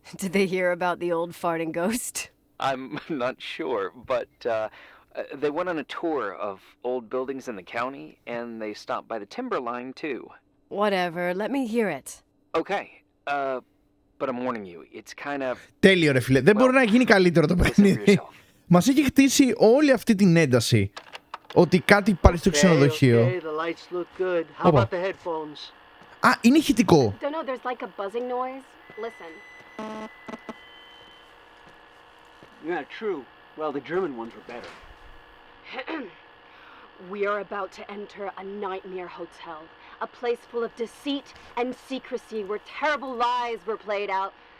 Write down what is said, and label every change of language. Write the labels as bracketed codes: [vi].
[en] Did they hear about the old farting ghost? I'm not sure, but they went on a tour of old buildings in the county, and they stopped by the timber line, too. Whatever, let me hear it. Okay, but I'm warning you, it's kind of... [el] Τέλειο ρε φίλε, δεν μπορεί να γίνει καλύτερο το παιχνίδι. Μας έχει χτίσει όλη αυτή την ένταση ότι κάτι υπάρχει στο ξενοδοχείο. Όπα. Α, είναι ηχητικό. [en] Don't know, there's like a buzzing noise. Listen. Yeah, true. Well, the German ones were better. We are about to enter a nightmare hotel. A place full of deceit and secrecy where terrible lies were played out.